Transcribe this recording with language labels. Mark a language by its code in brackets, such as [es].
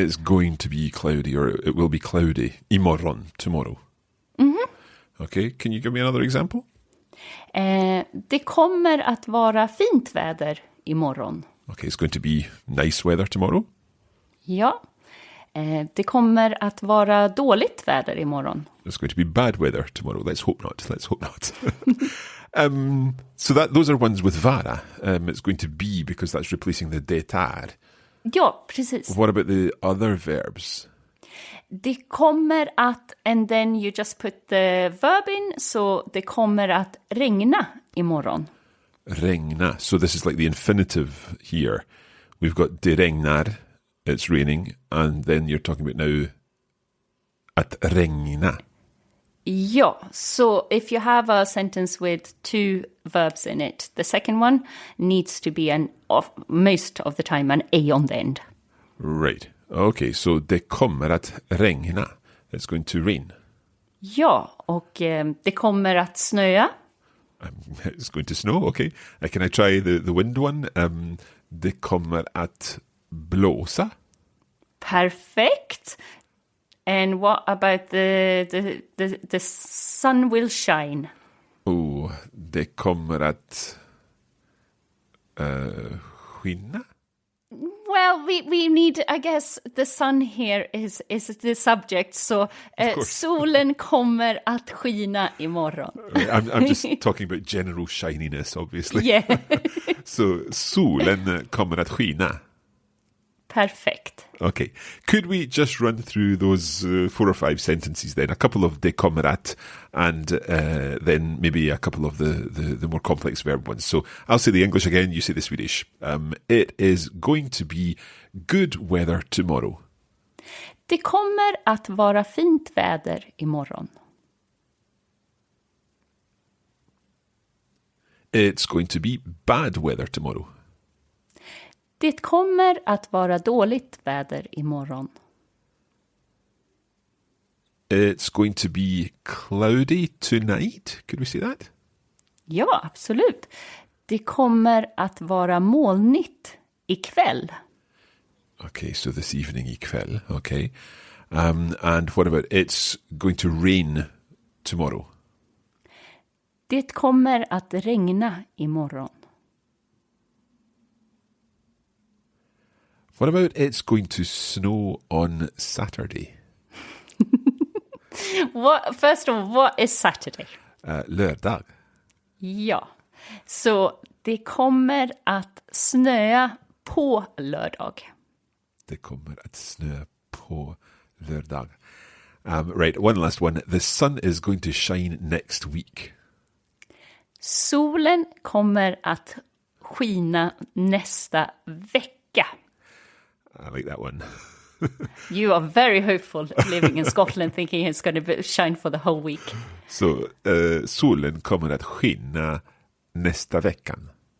[en] It's going to be cloudy or it will be cloudy imorgon, tomorrow. Mm-hmm. Okay. Can you give me another example? [sv] Det kommer att vara fint väder imorgon. [en] Okay, it's going to be nice weather tomorrow. [sv] Ja. Det kommer att vara dåligt väder imorgon. [en] It's going to be bad weather tomorrow. Let's hope not. Let's hope not. So those are ones with vara. It's going to be because that's replacing the det är. [sv] Ja, precis. [en] What about the other verbs? Det kommer att, and then you just put the verb in, so det kommer att regna imorgon. [sv] Regna. [en] So this is like the infinitive here. We've got det regnar, it's raining, and then you're talking about now att regna. Ja, so if you have a sentence with two verbs in it, the second one needs to be most of the time an A on the end. Right. Okay, so det kommer att regna. It's going to rain. [sv] Ja, och det kommer att snöa. [en] It's going to snow, okay. Can I try the wind one? Det kommer att blåsa. Perfect. And what about the sun will shine? [sv] Oh, det kommer att skina. [en] Well, we need, I guess, the sun here is the subject. [sv] So solen kommer att skina imorgon. [en] I'm just talking about general shininess, obviously. Yeah. [sv] So solen kommer att skina. [en] Perfect. Okay. Could we just run through those 4 or 5 sentences then? A couple of det kommer att and then maybe a couple of the more complex verb ones. So I'll say the English again, you say the Swedish. It is going to be good weather tomorrow. [sv] Det kommer att vara fint väder imorgon. [en] It's going to be bad weather tomorrow. [sv] Det kommer att vara dåligt väder imorgon. [en] It's going to be cloudy tonight. Could we say that? [sv] Ja, absolut. Det kommer att vara molnigt ikväll. [en] Okay, so this evening ikväll. Okay. And what about it's going to rain tomorrow? [sv] Det kommer att regna imorgon. [en] What about it's going to snow on Saturday? First of all, what is Saturday? [sv] Lördag. Ja, så det kommer att snöa på lördag. Det kommer att snö på lördag. [en] Right, one last one. The sun is going to shine next week. [sv] Solen kommer att skina nästa vecka. [en] I like that one. You are very hopeful living in Scotland thinking it's going to shine for the whole week. [sv] Så solen kommer att skina nästa veckan.